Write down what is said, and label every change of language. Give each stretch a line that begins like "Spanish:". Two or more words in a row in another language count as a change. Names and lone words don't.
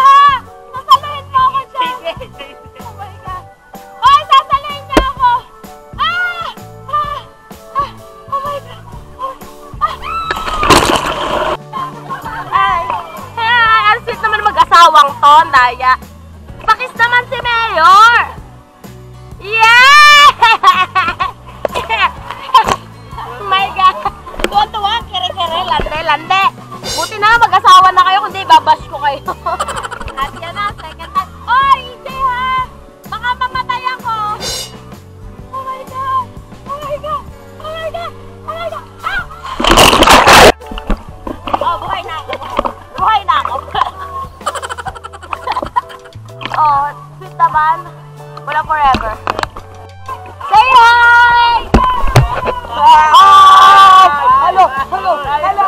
Filipino: Sasaluhin mo ako dyan!
English: Oh my God!
Filipino: Oy! Sasaluhin niya ako! Ah! Ah! Ah!
English: Oh my God! Ay! Ay!
Filipino: Ang sweet naman mag-asawang to, Daya. Pakis naman si Mayor!
English: Yeah! Oh my God!
Filipino: Tuwa-tuwa, kere-kere, lande-lande. Buti na lang mag-asawa na kayo, kundi babash ko kayo. At yan na,
English: second time.
Filipino: Oy, hindi ha! Baka mamatay ako!
English: Oh my God! Oh my God! Oh my God! Oh my God! Ah!
Filipino: Oh, buhay na ako. Buhay na ako. Oh, sweet naman. Wala forever.
English: Say hi! Hi! Hello! Hello! Hello!